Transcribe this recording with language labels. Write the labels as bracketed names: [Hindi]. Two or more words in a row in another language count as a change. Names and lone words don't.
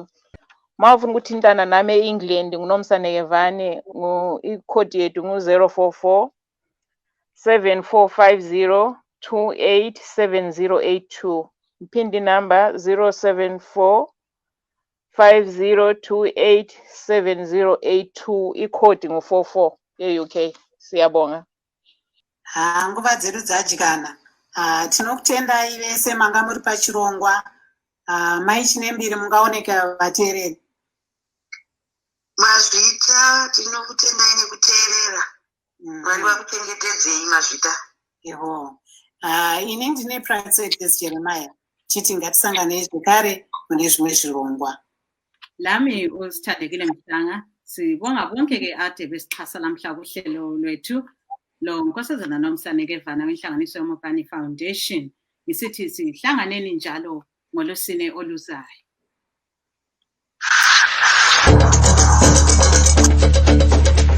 [North Ndebele] Mawufuna ukuthintana nami e-England nguNomsanekevane, ikhodi yethu ngu-044 7450 287082. Imphindi number 074 50287082. Ikhodi ngu-44 e-UK. Siyabonga. [Shona] Nguva dzedu dzadyana. Tinokutendai vese manga muri pachirongwa. Mai Chinembiri mungaoneka vateereri. Mazvita tinokutendai nekuteerera. Mwari vakuchengetedzei Mazvita. Yebo. Ini ndine Princess Jeremiah. Chiti ngatisanganei zvekare mune zvimwe zvirongwa. [North Ndebele] Lami usithandekile Mhlanga, sibonga bonke ke ade besixhasa lamhla kuhlelo lwethu lo nkosazana Nomsanekevana wenhlanganiso yeMopane Foundation. Isithi sihlanganeni njalo ngoLwesine oluzayo.